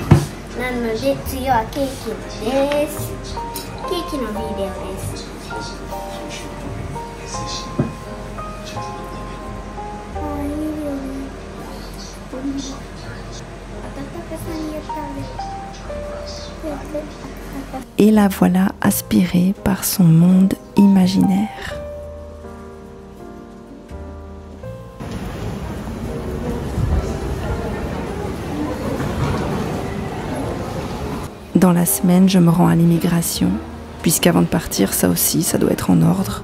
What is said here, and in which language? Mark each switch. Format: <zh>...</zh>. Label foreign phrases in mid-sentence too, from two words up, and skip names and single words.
<ja>なので次はケーキです。ケーキのビデオです。あ、いいよね。温かさによってあれ。</ja> <fr>Et la voilà aspirée par son monde imaginaire. Dans la semaine, je me rends à l'immigration, puisqu'avant de partir, ça aussi, ça doit être en ordre.</fr>